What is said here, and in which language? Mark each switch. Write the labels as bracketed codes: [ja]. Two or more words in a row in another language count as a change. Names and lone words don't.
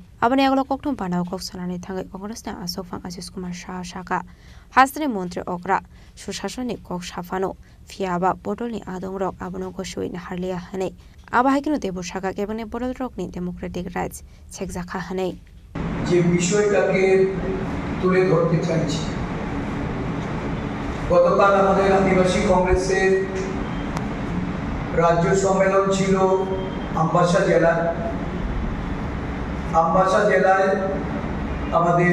[trp] Abani Aglo Koktum Panda Kok Sanani Tangai Congress ne Asofang Asis Kumar Shaha Shaka. Hasri Montri Okra Shushashoni Kok Shafano. Fiaba Bodoli Adong Rock Abono Goshui Harlia Hane. Abahikino Debo Shaka Gabane Bodol Rock ni [en] Democratic Rights [trp] Chekzaka Hane. [bn] যে বিষয়টাকে তুলে ধরতে চাইছি গতকাল আমাদের আদিবাসী কংগ্রেসের রাজ্য সম্মেলন ছিল আমবাসা জেলায় আমাদের